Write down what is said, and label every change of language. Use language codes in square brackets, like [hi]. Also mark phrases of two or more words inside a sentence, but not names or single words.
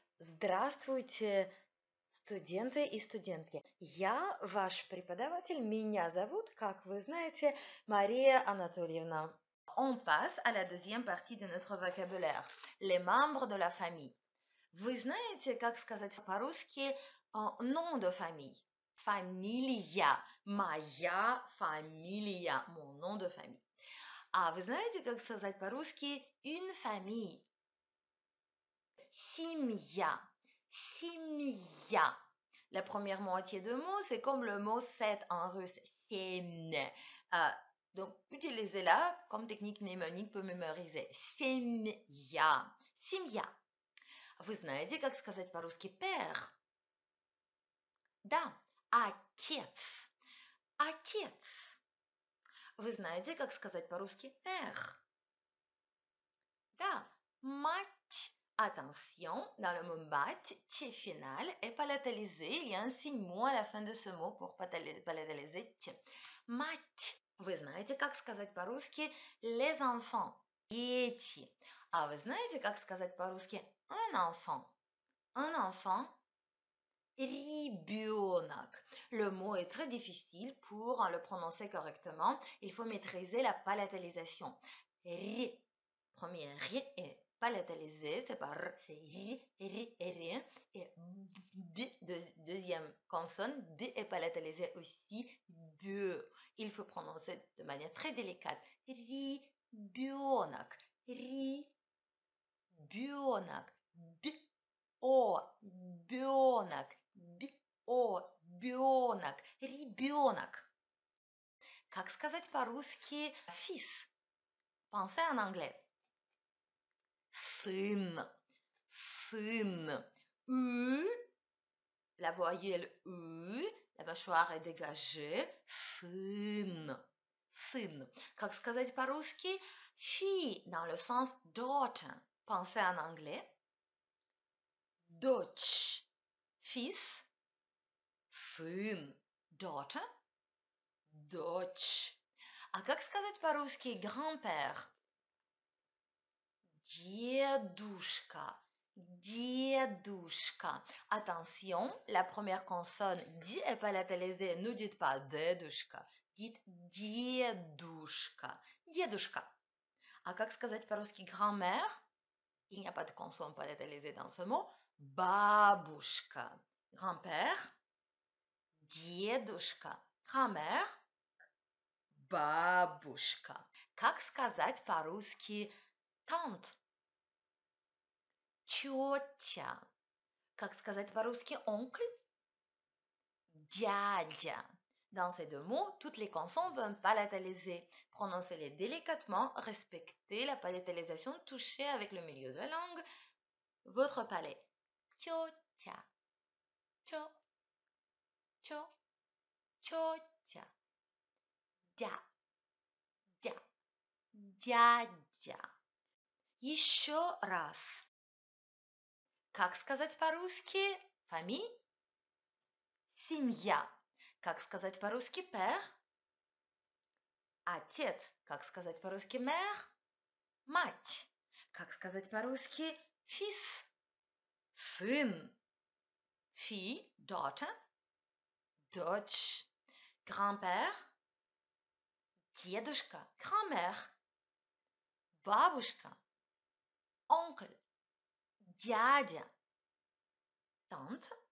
[ru] Здравствуйте, студенты и студентки. Я ваш преподаватель. Меня зовут, как вы знаете, Мария Анатольевна. [fr] On passe à la deuxième partie de notre vocabulaire. Les membres de la famille. [ru] Вы знаете, как сказать по-русски [fr] nom de famille? [ru] Familia. Моя фамилия. [fr] Mon nom de famille. [ru] А вы знаете, как сказать по-русски [fr] une famille? [ru] Simia. Simia. [fr] La première moitié de mot, c'est comme le mot 7 en russe. [ru] Sem. [fr] Donc, utilisez-la comme technique mnémonique pour mémoriser. [ru] Семья. Семья. Вы знаете, как сказать по-русски père? Да, отец. Отец. Вы знаете, как сказать по-русски père? Да, мать. [fr] Attention, dans le mot mать, t final est palatalisé. Il y a un signe mot à la fin de ce mot pour palataliser t. [ru] Мать. Вы знаете, как сказать по-русски [fr] les enfants? [ru] Дети. А вы знаете, как сказать по-русски [fr] un enfant? Un enfant? Ребенок. Le mot est très difficile pour le prononcer correctement. Il faut maîtriser la palatalisation. Ri. Premier ri est palatalisé, c'est pas r, c'est ri, ri, ri. Et d, deuxième consonne, d est palatalisé aussi, de. Il faut prononcer de manière très délicate. [ru] Ребенок, ребенок, ребенок, ребенок, ребенок. Как сказать по-русски fils? [fr] Pensez en anglais. [ru] Сын, сын. [fr] La voyelle U, la mâchoire est dégagée. [ru] Сын, сын. Как сказать по-русски [fr] fille dans le sens daughter? Pensez en anglais. [ru] Дочь, fils, сын, daughter, дочь. А как сказать по-русски grand-père? Дедушка, дедушка. [fr] Attention, la première consonne di est palatalisée. Ne dites pas дедушка, dites дедушка, дедушка. [ru] А как сказать по-русски grand-mère? [fr] Il n'y a pas de consonne palatalisée dans ce mot. [ru] Бабушка, grand-père, дедушка, grand-mère, бабушка. Как сказать по-русски tante? Тетя. Как сказать по-русски oncle? Дядя. [fr] Dans ces deux mots, toutes les consonnes vont palataliser. Prononcez-les délicatement, respectez la palatalisation, touchez avec le milieu de la langue votre palais. [ru] Тетя. Тетя. Дядя. Дядя. Еще раз. Как сказать по-русски famille? Семья. Как сказать по-русски père? Отец. Как сказать по-русски mère? Мать. Как сказать по-русски fils? Сын. Fille, daughter. Дочь. Grand-père. Дедушка. Grand-mère. Бабушка. Oncle. Дядя. Tante.